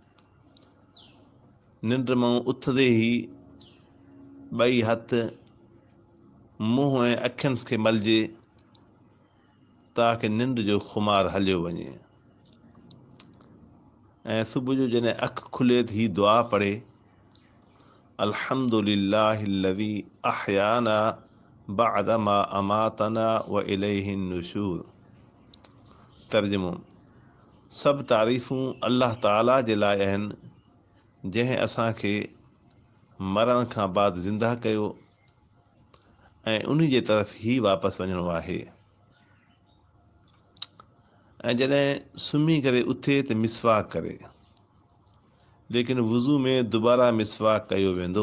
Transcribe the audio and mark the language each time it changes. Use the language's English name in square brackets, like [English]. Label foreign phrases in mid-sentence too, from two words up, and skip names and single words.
[Sindhi] निंड मां उथंदे ई ॿई हथ मुंहुं ऐं अखियुनि खे मलिजे ताकी निंड जो खुमार हलियो वञे। ऐं सुबुह जो जॾहिं अखि खुले त ही दुआ पढ़े, [Arabic] الحمد لله الذي أحيانا بعد ما أماتنا وإليه النشور. [Sindhi] तर्जुमो, सभु तारीफ़ूं अल्लाह ताला जे लाइ आहिनि जंहिं असांखे मरण खां बाद ज़िंदा कयो ऐं उन्ही जे तरफ़ ई वापसि वञिणो आहे। ऐं जॾहिं सुम्ही करे उथे त मिसवाक करे, लेकिन वुज़ू में दुबारा मिसवाक कयो वेंदो।